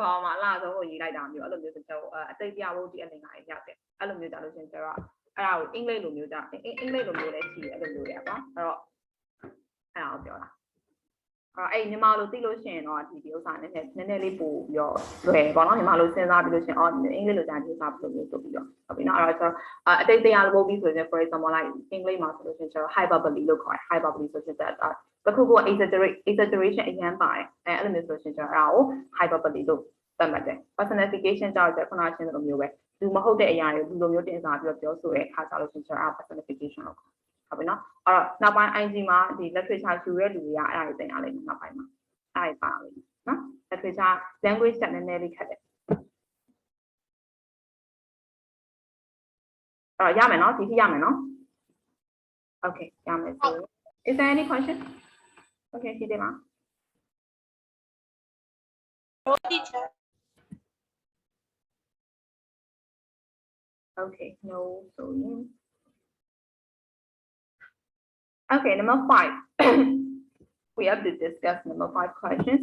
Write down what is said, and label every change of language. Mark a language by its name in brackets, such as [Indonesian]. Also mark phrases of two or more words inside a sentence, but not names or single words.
[Burmese] ကောင်းမှာလှဆိုဟိုရေးလိုက်တာမျိုးအဲ့လိုမျိုးဆိုကျွန်တော်အသိတရားဝုတ်တီအလင်္ကာရေးရောက်တယ်အဲ့လိုမျိုးကြလို့ရှိရင်ကျွန်တော်အဲ့ဒါကိုအင်္ဂလိပ်လိုမျိုးကြအင်္ဂလိပ်လိုမျိုးလည်းရှိတယ်အဲ့လိုမျိုးတွေပေါ့အဲ့တော့အဲ့ဒါကိုပြောတာအဲ့မြန်မာလို သိလို့ရှိရင်တော့ဒီဥစ္စာနည်းနည်းလေးပို့ပြီးတော့လွယ်ပေါ့နော်မြန်မာလိုစဉ်းစားပြီးလို့ရှိရင်အင်္ဂလိပ်လိုကြာဒီဥစ္စာဘယ်လိုမျိုးဆိုပြီးတော့ဟုတ်ပြီနော်အဲ့တော့အတိတ်တရားလိုပို့ ပြီးဆိုရင် [English] for example like [Burmese] အင်္ဂလိပ်မှာဆိုလို့ရှိရင်ကျွန်တော် hyperbole လို့ခေါ်တယ် hyperbole ဆိုတဲ့တခုခု exaggeration အရင်ပါတယ်အဲ့လိုမျိုးဆိုလို့ ရှိရင်ကျွန်တော်အဲ့ဒါကို hyperbole လို့သတ်မှတ်တယ် personification ကြောင့်ခုနချင်းလိုမျိုးပဲလူမဟုတ်တဲ့အရာတွေလူလိုမျိုးတင်စားပြီးတော့ပြောဆိုတဲ့အခါကျလို့ရှိရင်ကျွန်တော် personification လို့ဟုတ်ပြီနော်အဲ့တော့နောက်ပိုင်း IG မှာဒီ literature ယူရဲလူတွေကအဲ့ဒါတွေသင်ရလိမ့်မယ်နောက်ပိုင်းမှာအဲ့ဒါပါလိမ့်မယ်နော် [English] literature language [Burmese] တက်နည်းနည်းလေးခက်တယ်အဲ့တော့ရမယ်နော်ဒီထိရမယ်နော် Okay ရမယ်ဆို [English] Is there any question? [Burmese] Okay ရှိတယ်မှာ [English] No, teacher. Okay no so yeah. Okay, number 5. We have to discuss number 5 questions.